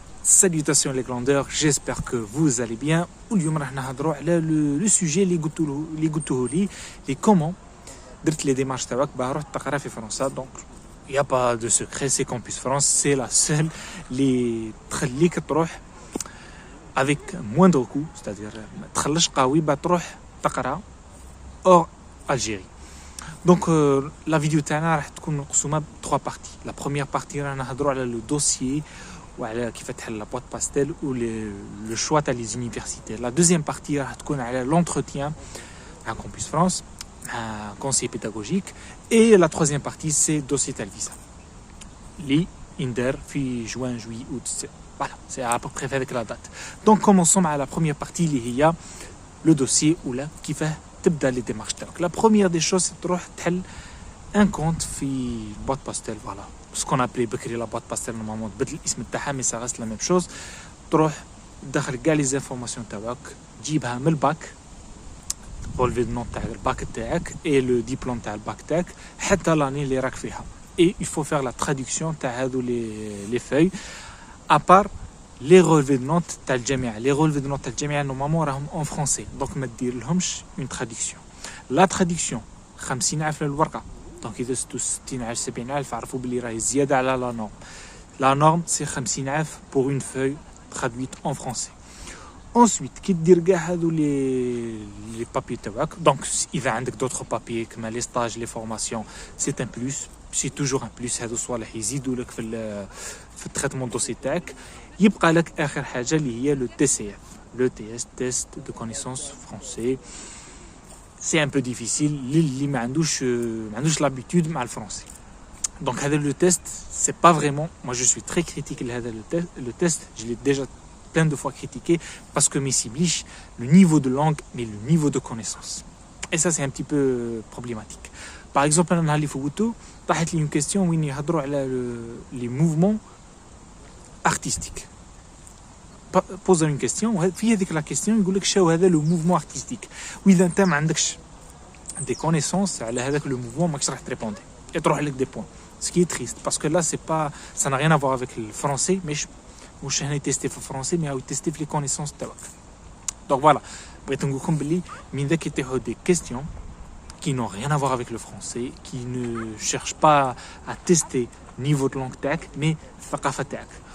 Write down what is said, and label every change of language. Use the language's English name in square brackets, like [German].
[French] Salutations les glandeurs, j'espère que vous allez bien. [Arabic] واليوم راح نهضروا على [French] le sujet [Arabic] اللي قلته لي [French] comment [Arabic] درت [French] les démarches [Arabic] تاعك باه رحت تقرا في فرنسا. [French] Donc il y a pas de secret, c'est Campus France, c'est la seule [Arabic] اللي تخليك تروح [French] avec moindre coût, c'est-à-dire [Arabic] ما تخليش قوي باه تروح تقرا [French] hors Algérie. Donc la vidéo [Arabic] تاعنا راح تكون مقسومه بثلاث بارتي. [French] La première partie [Arabic] راح نهضروا على [French] le dossier [Arabic] وعلى كيف تحل [French] la boîte pastel ou le choix [Arabic] تاع [French] les universités. La deuxième partie راح تكون على l'entretien à Campus France, un conseiller pédagogique, et la troisième partie c'est dossier [Arabic] تاع الفيزا اللي يندار في [French] juin, juillet, août. Voilà, c'est à peu près avec la date. Donc commençons à la première partie [Arabic] اللي هي [French] le dossier [Arabic] ولا كيفاه تبدا [French] les démarches [Arabic] تاعك. [French] La première des choses c'est [Arabic] تروح تحل [French] un compte [Arabic] في [French] boîte pastel. Voilà, ce qu'on appelait [Arabic] بكري [French] la boîte pastel normalement [Arabic] تبدل الاسم تاعها [French] mais ça reste la même chose. [Arabic] تروح تدخل كاع [French] les informations [Arabic] تاعك تجيبها من الباك [French] relevé de note [Arabic] تاع الباك تاعك [French] et le diplôme [Arabic] تاع الباك تاعك حتى [French] l'année [Arabic] اللي راك فيها. [French] Et il faut faire la traduction [Arabic] تاع هذو [French] les feuilles à part les relevés de notes [Arabic] تاع الجامعة. [French] Les relevés de notes [Arabic] تاع الجامعة [French] normalement [Arabic] راهم [French] en français, donc [Arabic] ما دير لهمش [French] une traduction. La traduction 50,000 [Arabic] للورقة. Donc إذا 60,000 70,000 عرفوا بلي راهي زيادة على [French] la norme. La norme c'est 50,000 pour une feuille traduite en français. Ensuite [Arabic] كي دير كاع هذو [French] les papiers [Arabic] تاعك. [French] Donc [Arabic] إذا عندك [French] d'autres papiers [Arabic] كما [French] les stages, les formations, c'est un plus. C'est toujours un plus. [Arabic] هذو صوالح يزيدوا لك في التريتمون دوسي تاعك. يبقى لك آخر حاجة اللي هي [French] le TCF, le test de connaissance français. C'est un peu difficile [Arabic] اللي ما عندوش [French] l'habitude [Arabic] مع الفرنسي. [French] Donc [Arabic] هذا [French] le test c'est pas vraiment, moi je suis très critique [Arabic] لهذا [French] le test, je l'ai déjà plein de fois critiqué parce que [Arabic] m'يسيبليش [French] le niveau de langue mais le niveau de connaissance. Et ça c'est un petit peu problématique. Par exemple [Arabic] انا اللي فوتو طاحت لي [French] une question [Arabic] وين يهضروا على [French] les mouvements artistiques. Pose une question [Arabic] وفي هذيك [French] la question [Arabic] يقول لك شنو هذا [French] le mouvement artistique. [Arabic] واذا انت ما عندكش [French] des connaissances [Arabic] على هذاك [French] le mouvement [Arabic] ماكش راح تريبوندي [French] et [Arabic] تروح لك [French] des points. Ce qui est triste parce que là c'est pas, ça n'a rien à voir avec le français, mais [Arabic] مش هنا تيستي في الفرنسي [French] mais [Arabic] هو تيستي في [French] les connaissances [Arabic] تاعك. [French] Donc voilà, [Arabic] بغيت نقول لكم بلي من ذاك يطيحوا [French] des questions qui n'ont rien à voir avec le français, qui ne cherchent pas à tester niveau de langue [Arabic] تاعك [French] mais [Arabic] الثقافة تاعك.